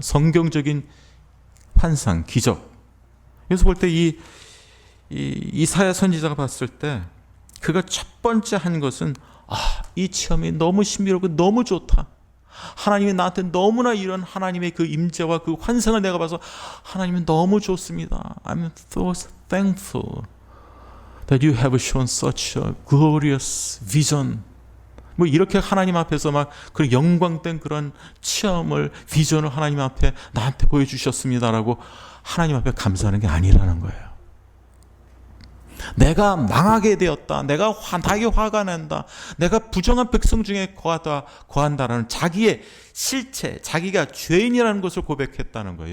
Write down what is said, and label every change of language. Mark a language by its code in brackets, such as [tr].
[ko] 성경적인 환상, 기적. 그래서 볼 때 이사야 선지자가 봤을 때 그가 첫 번째 한 것은 이 체험이 너무 신비롭고 너무 좋다. 하나님이 나한테 너무나 이런 하나님의 그 임재와 그 환상을 내가 봐서 하나님은 너무 좋습니다. [en] I'm so thankful that you have shown such a glorious vision. [ko] 뭐 이렇게 하나님 앞에서 막 그 영광된 그런 체험을, 비전을 하나님 앞에 나한테 보여주셨습니다라고 하나님 앞에 감사하는 게 아니라는 거예요. 내가 망하게 되었다. 내가 나에게 화가 난다. 내가 부정한 백성 중에 거한다라는 자기의 실체, 자기가 죄인이라는 것을 고백했다는 거예요.